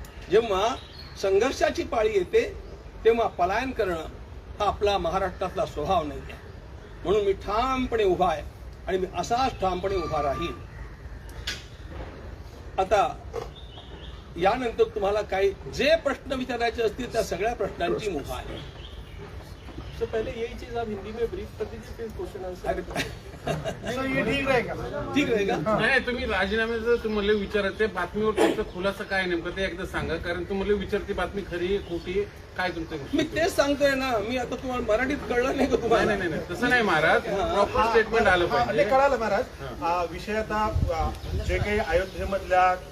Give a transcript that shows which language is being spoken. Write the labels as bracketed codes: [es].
[mr] जेव्हा संघर्षाची पाळी येते तेव्हा पलायन करणं हा आपला महाराष्ट्रातला स्वभाव नाही आहे. म्हणून मी ठामपणे उभा आहे आणि मी असाच ठामपणे उभा राहील. आता यानंतर तुम्हाला काही जे प्रश्न विचारायचे असतील त्या सगळ्या प्रश्नांची मुभा आहे. [hi] तो पहले यही चीज आप हिंदी में ब्रीफ कर दीजिए, फिर क्वेश्चन आंसर. ये ठीक रहेगा. ठीक रहेगा. [mr] नाही, तुम्ही राजीनाम्याचं तुम्हाला विचारायचं बातमीवर तुमचा खुलासा काय नेमकं ते एकदा सांगा. कारण तुम्हाला विचारते बातमी खरी आहे खोटी आहे काय तुमचं. मी तेच सांगतोय ना. मी आता तुम्हाला मराठीत कळलं नाही का तुम्हाला? नाही नाही तसं नाही महाराज, प्रॉपर स्टेटमेंट आलं पाहिजे. कळालं महाराज. विषय आता जे काही अयोध्येमधल्या